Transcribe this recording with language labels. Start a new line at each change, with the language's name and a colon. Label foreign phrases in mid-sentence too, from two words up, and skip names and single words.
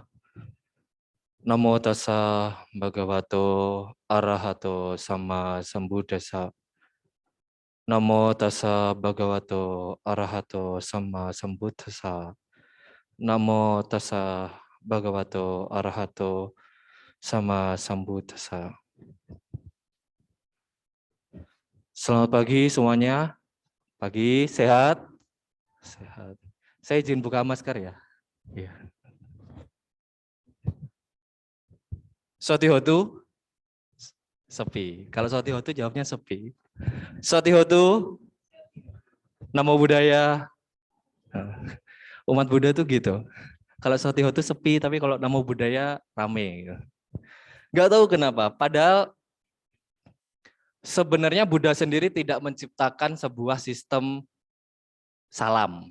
Pali: Namo tassa bhagavato arahato sama sambuddhassa. Namo tassa bhagavato arahato sama sambuddhassa. Namo tassa bhagavato arahato sama sambuddhassa.
Indonesian: Selamat pagi semuanya. Pagi, sehat? Sehat. Saya izin buka masker ya. Iya. Sotihotu? Sepi. Kalau Sotihotu jawabnya sepi.
Pali: Sotihotu? Namo Buddhaya.
Indonesian: Umat Buddha tuh gitu. Kalau Sotihotu sepi, tapi kalau
Pali: Namo Buddhaya
Indonesian: rame. Gak tahu kenapa. Padahal sebenarnya Buddha sendiri tidak menciptakan sebuah sistem salam.